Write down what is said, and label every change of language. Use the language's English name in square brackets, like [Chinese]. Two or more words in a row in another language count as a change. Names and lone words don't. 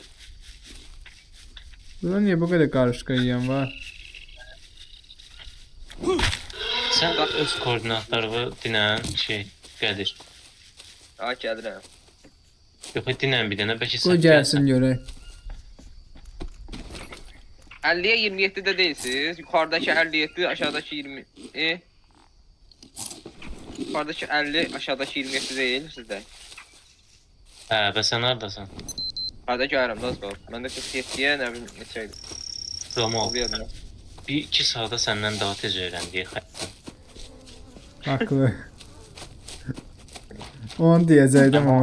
[Azerbaijani] Burada niyə bu qədər qarışqa yiyən var? Sən öz koordinatlarını dinən Qədir. Gəlirəm. Yox, dinən bir dənə, bəlkə Qoy gəlsin görək. [Turkish] 50'ye 27'de değilsiniz. Yukarıdaki 57, aşağıdaki 20. Yukarıdaki 50, aşağıdaki 27 değil sizde. [Azerbaijani] Hə, və sən haradasan? Hadi gəlirəm, az qalıb. Məndə 47'ye nə bilim neçəydi. Ramon, Bilmirəm. bir 2 saata səndən daha tez öyrəndik xəttən. Haqlı. Onu deyəcəkdim amma